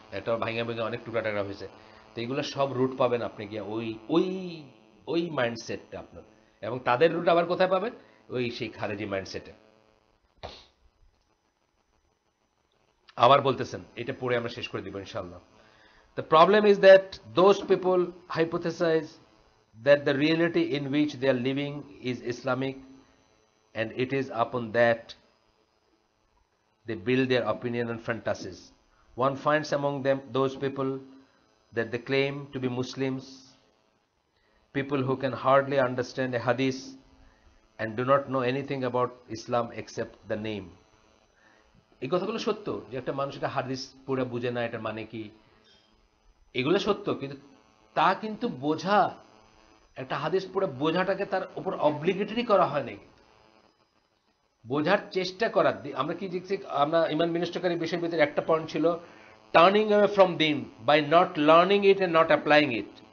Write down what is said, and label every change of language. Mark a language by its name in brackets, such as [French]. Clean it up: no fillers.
[Bangla] একটা ভাঙা ভেঙে অনেক টুকরা টাকরা হয়েছে। তো এগুলো সব রুট পাবেন আপনি গিয়ে ওই ওই ওই মাইন্ডসেটটা আপনার, এবং তাদের রুট আবার কোথায় পাবেন? ওই সেই খারেজি মাইন্ডসেটে। আবার বলতেছেন, এটা পড়ে আমরা শেষ করে দিব ইনশাআল্লাহ। [English] The problem is that those people hypothesize that the reality in which they are living is Islamic, and it is upon that they build their opinion and fantasies. One finds among them those people that they claim to be Muslims, people who can hardly understand a hadith and do not know anything about Islam except the name. [Bangla] এই কথাগুলো সত্য যে একটা মানুষ এটা হাদিস পুরো বুঝে না, এটার মানে কি, এগুলো সত্য। কিন্তু তা কিন্তু বোঝা, একটা হাদিস পুরো বোঝাটাকে তার উপর অব্লিগেটরি করা হয় নাই, বোঝার চেষ্টা করার। আমরা কি দেখছি, আমরা ইমান বিনষ্টকারী বিষয়ের ভিতরে একটা পয়েন্ট ছিল [English] Turning away from দিন by not learning it and not applying it.